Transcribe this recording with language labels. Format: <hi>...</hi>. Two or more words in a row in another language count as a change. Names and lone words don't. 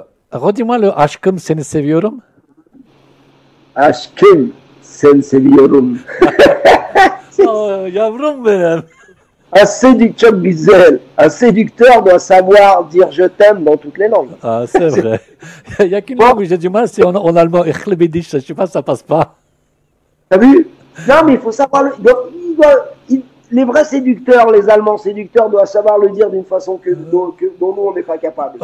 <fr>Redis-moi le</fr> <tr>aşkım seni seviyorum. Aşkım seni seviyorum. Yavrum benim.</tr> <fr>Un séducteur güzel. Un séducteur doit savoir dire je t'aime dans toutes les langues. Ah, c'est vrai. Il y a qu'une langue où j'ai du mal, c'est en allemand.</fr> <de>Ich liebe dich.</de> <fr>Je sais pas, ça passe pas. T'as vu? Non, mais il faut savoir les vrais séducteurs, les Allemands séducteurs doivent savoir le dire d'une façon dont nous on n'est pas capable.</fr>